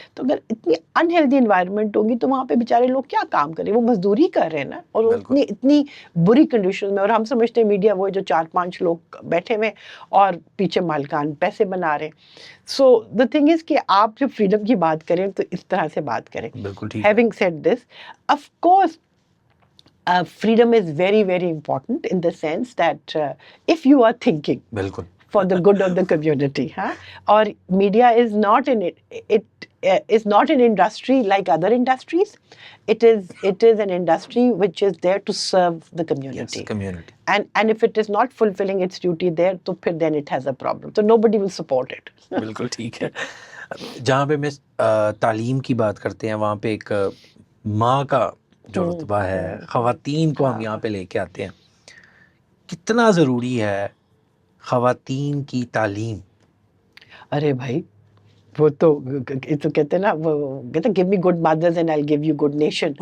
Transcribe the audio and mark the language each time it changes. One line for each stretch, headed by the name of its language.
Urdu: تو اگر اتنی انہیلدی انوائرمنٹ ہوگی تو وہاں پہ بیچارے لوگ کیا کام کریں, وہ مزدوری کر رہے ہیں نا, اور وہ اتنی بری کنڈیشن میں. اور ہم سمجھتے ہیں میڈیا وہ جو 4-5 لوگ بیٹھے ہوئے اور پیچھے مالکان پیسے بنا رہے ہیں.
English: so the thing is
Urdu: کہ آپ جب فریڈم کی بات کریں تو اس طرح سے بات کریں. بالکل ٹھیک.
English: having said this, of course freedom is very very important in the sense that if you are thinking
Urdu: بالکل
English: for the good of the community, or media is not in it is not an industry like other industries. It is an industry which is there to serve the community. Yes, community. And if it is not fulfilling its duty there, to then it has a problem. So nobody will support it.
Urdu: بالکل ٹھیک ہے. جہاں پہ میں تعلیم کی بات کرتے ہیں وہاں پہ ایک ماں کا جو رتبہ ہے, خواتین کو ہم یہاں پہ لے کے آتے ہیں. کتنا ضروری ہے خواتین کی تعلیم؟ ارے بھائی وہ تو کہتے ہیں نا, وہ کہتے ہیں
English: give me good mothers and I'll give you good nation.